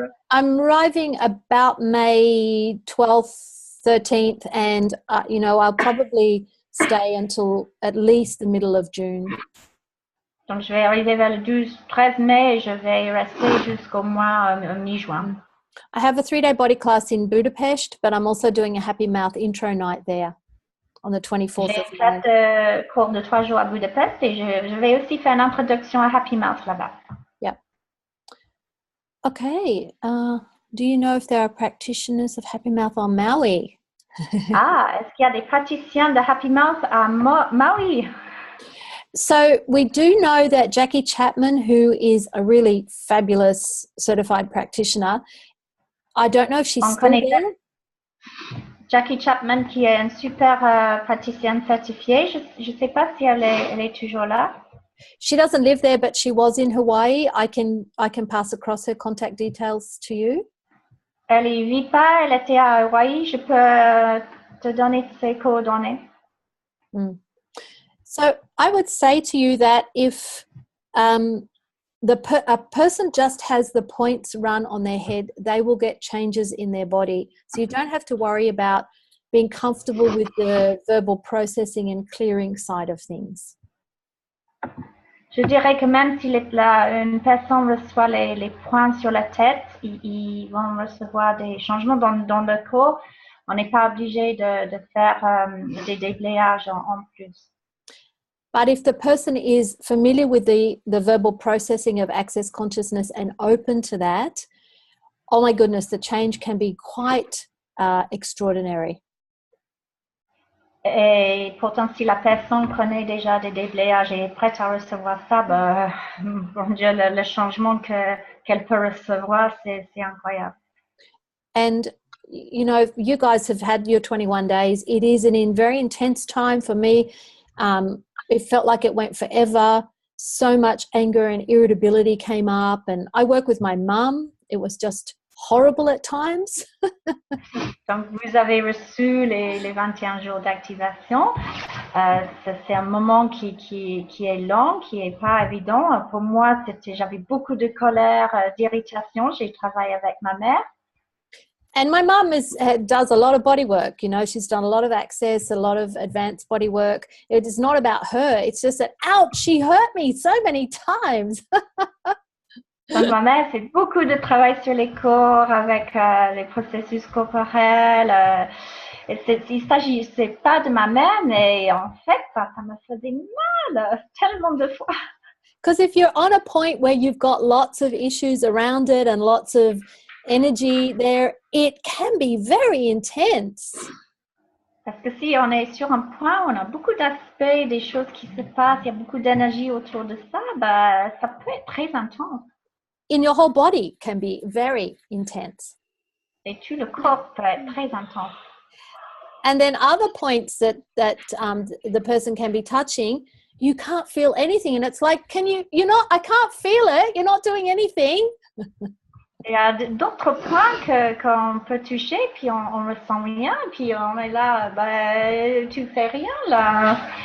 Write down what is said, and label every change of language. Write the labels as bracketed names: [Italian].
[English] I'm arriving about May 12th, 13th, and I'll probably stay until at least the middle of June. [French] Donc, je vais arriver vers le 12-13 mai et je vais rester jusqu'au mois mi-juin. [English] I have a 3-day body class in Budapest, but I'm also doing a Happy Mouth intro night there on the 24th of May. [French] J'ai fait cours de 3 jours à Budapest et je vais aussi faire une introduction à Happy Mouth là-bas. [English] Yeah. Okay. Do you know if there are practitioners of Happy Mouth on Maui? [French] Est-ce qu'il y a des praticiens de Happy Mouth à Maui? [English] So we do know that Jackie Chapman, who is a really fabulous certified practitioner, I don't know if she's still there. [French] Jackie Chapman, qui est une super praticienne certifiée, je ne sais pas si elle est toujours là. [English] She doesn't live there, but she was in Hawaii. I can pass across her contact details to you. [French] Elle y vit pas, elle était à Hawaii. Je peux te donner ses coordonnées. [English] So I would say to you that if a person just has the points run on their head, they will get changes in their body. So you don't have to worry about being comfortable with the verbal processing and clearing side of things. [French] Je dirais que même si une personne reçoit les points sur la tête, ils vont recevoir des changements dans le corps. On n'est pas obligé de faire des déblayages en plus. [English] But if the person is familiar with the verbal processing of access consciousness and open to that, oh my goodness, the change can be quite extraordinary. [French] Et pourtant, si la personne connaît déjà des déblayages et est prête à recevoir ça, bon Dieu, le changement qu'elle peut recevoir, c'est incroyable. [English] And you guys have had your 21 days. It is an very intense time for me. It felt like it went forever. So much anger and irritability came up. And I work with my mum. It was just horrible at times. [French] Donc, vous avez reçu les 21 jours d'activation. C'est un moment qui est long, qui n'est pas évident. Pour moi, j'avais beaucoup de colère, d'irritation. J'ai travaillé avec ma mère. [English] And my mum does a lot of body work. She's done a lot of access, a lot of advanced body work. It is not about her. It's just that, ouch, she hurt me so many times. [French] Donc, ma mère fait beaucoup de travail sur les corps avec les processus corporels. il s'agissait pas de ma mère, mais en fait, ça me faisait mal tellement de fois. [English] Because if you're on a point where you've got lots of issues around it and lots of energy there, it can be very intense. [French] Parce que si on est sur un point où on a beaucoup d'aspects, des choses qui se passent, il y a beaucoup d'énergie autour de ça, bah, ça peut être très intense. [English] In your whole body can be very intense. [French] Et tout le corps peut être très intense. [English] And then other points that the person can be touching, you can't feel anything. And it's like, I can't feel it. You're not doing anything. [French] Il y a d'autres points qu'on peut toucher, puis on ressent rien, puis on est là, bah, tu fais rien là.